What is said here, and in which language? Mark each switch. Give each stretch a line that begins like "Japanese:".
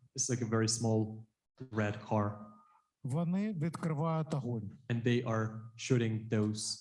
English: It's like a very small red car.
Ukrainian: Вони відкривають огонь.
English: And they are shooting those